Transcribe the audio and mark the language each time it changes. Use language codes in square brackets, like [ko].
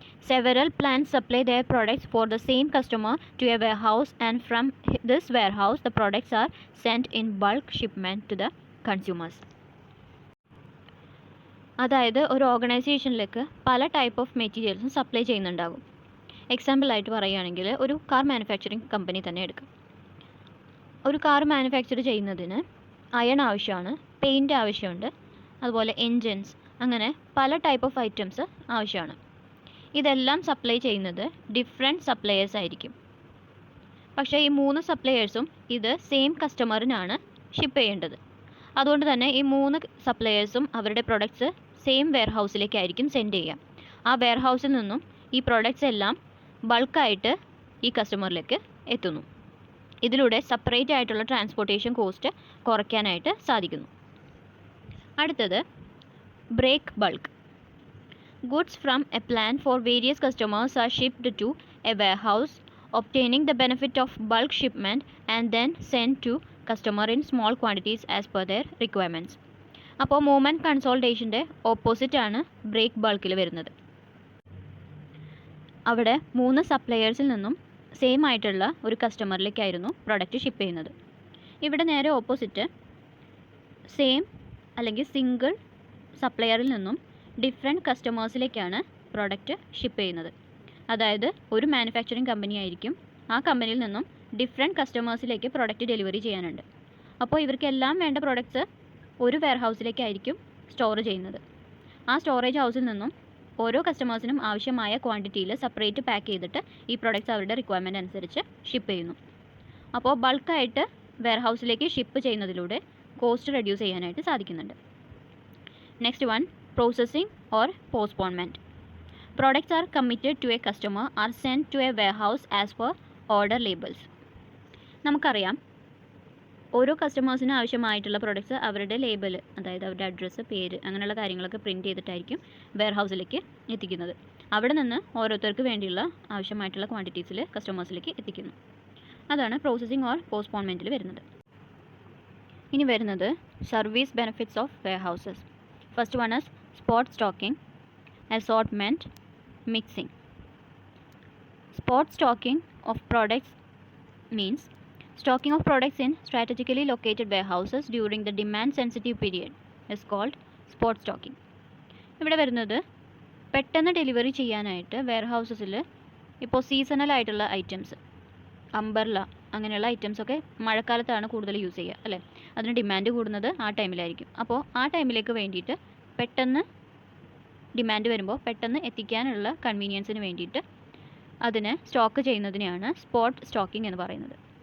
[en] Several plants supply their products for the same customer to a warehouse, and from this warehouse the products are sent in bulk shipment to the consumers. [ml] അതായത് ഒരു ഓർഗനൈസേഷനിലേക്ക് പല type of മെറ്റീരിയൽസും supply ചെയ്യുന്നുണ്ടാകും. എക്സാമ്പിളായിട്ട് പറയുകയാണെങ്കിൽ ഒരു car manufacturing company തന്നെ എടുക്കാം. ഒരു car manufacture ചെയ്യുന്നതിന് iron ആവശ്യമാണ്, പെയിൻറ്റ് ആവശ്യമുണ്ട്, അതുപോലെ എൻജിൻസ്, അങ്ങനെ പല ടൈപ്പ് ഓഫ് ഐറ്റംസ് ആവശ്യമാണ്. ഇതെല്ലാം സപ്ലൈ ചെയ്യുന്നത് ഡിഫറെൻറ്റ് സപ്ലയേഴ്സ് ആയിരിക്കും. പക്ഷേ ഈ 3 സപ്ലയേഴ്സും ഇത് സെയിം കസ്റ്റമറിനാണ് ഷിപ്പ് ചെയ്യേണ്ടത്. അതുകൊണ്ട് തന്നെ ഈ 3 സപ്ലയേഴ്സും അവരുടെ പ്രൊഡക്ട്സ് സെയിം വെയർഹൗസിലേക്കായിരിക്കും സെൻഡ് ചെയ്യുക. ആ വെയർഹൗസിൽ നിന്നും ഈ പ്രൊഡക്ട്സ് എല്ലാം ബൾക്കായിട്ട് ഈ കസ്റ്റമറിലേക്ക് എത്തുന്നു. ഇതിലൂടെ സെപ്പറേറ്റ് ആയിട്ടുള്ള ട്രാൻസ്പോർട്ടേഷൻ കോസ്റ്റ് കുറയ്ക്കാനായിട്ട് സാധിക്കുന്നു. അടുത്തത് break bulk. [en] Goods from a plan for various customers are shipped to a warehouse, obtaining the benefit of bulk shipment and then sent to customer in small quantities as per their requirements. [ml] അപ്പോൾ movement കൺസോൾട്ടേഷൻ്റെ opposite ആണ് break ബൾക്കിൽ വരുന്നത്. അവിടെ 3 സപ്ലയേഴ്സിൽ നിന്നും same ആയിട്ടുള്ള ഒരു കസ്റ്റമറിലേക്കായിരുന്നു product ship ചെയ്യുന്നത്. ഇവിടെ നേരെ ഓപ്പോസിറ്റ് സെയിം അല്ലെങ്കിൽ സിംഗിൾ സപ്ലയറിൽ നിന്നും ഡിഫറെൻറ്റ് കസ്റ്റമേഴ്സിലേക്കാണ് പ്രൊഡക്റ്റ് ഷിപ്പ് ചെയ്യുന്നത്. അതായത് ഒരു മാനുഫാക്ചറിങ് കമ്പനി ആയിരിക്കും, ആ കമ്പനിയിൽ നിന്നും ഡിഫറെൻറ്റ് കസ്റ്റമേഴ്സിലേക്ക് പ്രൊഡക്റ്റ് ഡെലിവറി ചെയ്യാനുണ്ട്. അപ്പോൾ ഇവർക്കെല്ലാം വേണ്ട പ്രൊഡക്ട്സ് ഒരു വെയർഹൗസിലേക്കായിരിക്കും സ്റ്റോർ ചെയ്യുന്നത്. ആ സ്റ്റോറേജ് ഹൗസിൽ നിന്നും ഓരോ കസ്റ്റമേഴ്സിനും ആവശ്യമായ ക്വാണ്ടിറ്റിയിൽ സെപ്പറേറ്റ് പാക്ക് ചെയ്തിട്ട് ഈ പ്രൊഡക്ട്സ് അവരുടെ റിക്വയർമെൻറ്റ് അനുസരിച്ച് ഷിപ്പ് ചെയ്യുന്നു. അപ്പോൾ ബൾക്കായിട്ട് വെയർഹൗസിലേക്ക് ഷിപ്പ് ചെയ്യുന്നതിലൂടെ കോസ്റ്റ് റെഡ്യൂസ് ചെയ്യാനായിട്ട് സാധിക്കുന്നുണ്ട്. [en] Next one processing or postponement. Products are committed to a customer are sent to a warehouse as per order labels. [ml] നമുക്കറിയാം ഓരോ കസ്റ്റമേഴ്സിന് ആവശ്യമായിട്ടുള്ള പ്രൊഡക്ട്സ് അവരുടെ ലേബൽ, അതായത് അവരുടെ അഡ്രസ്സ്, പേര്, അങ്ങനെയുള്ള കാര്യങ്ങളൊക്കെ പ്രിൻറ്റ് ചെയ്തിട്ടായിരിക്കും വെയർഹൗസിലേക്ക് എത്തിക്കുന്നത്. അവിടെ നിന്ന് ഓരോരുത്തർക്ക് വേണ്ടിയുള്ള ആവശ്യമായിട്ടുള്ള ക്വാണ്ടിറ്റീസിൽ കസ്റ്റമേഴ്സിലേക്ക് എത്തിക്കുന്നു. അതാണ് പ്രോസസ്സിംഗ് ഓർ പോസ്റ്റ്പോൺമെൻറ്റിൽ വരുന്നത്. ഇനി വരുന്നത് service benefits of warehouses. [en] First one is spot stocking, assortment, mixing. Spot stocking of products means stocking of products in strategically located warehouses during the demand sensitive period is called spot stocking. [ml] ഇവിടെ വരുന്നത് പെട്ടെന്ന് delivery ചെയ്യാനായിട്ട് വെയർഹൗസസിൽ ഇപ്പോൾ seasonal ആയിട്ടുള്ള items, umbrella അങ്ങനെയുള്ള ഐറ്റംസൊക്കെ മഴക്കാലത്താണ് കൂടുതൽ യൂസ് ചെയ്യുക അല്ലേ, അതിന് ഡിമാൻഡ് കൂടുന്നത് ആ ടൈമിലായിരിക്കും. അപ്പോൾ ആ ടൈമിലേക്ക് വേണ്ടിയിട്ട് പെട്ടെന്ന് ഡിമാൻഡ് വരുമ്പോൾ പെട്ടെന്ന് എത്തിക്കാനുള്ള കൺവീനിയൻസിന് വേണ്ടിയിട്ട് അതിനെ സ്റ്റോക്ക് ചെയ്യുന്നതിനെയാണ് സ്പോട്ട് സ്റ്റോക്കിംഗ് എന്ന് പറയുന്നത്.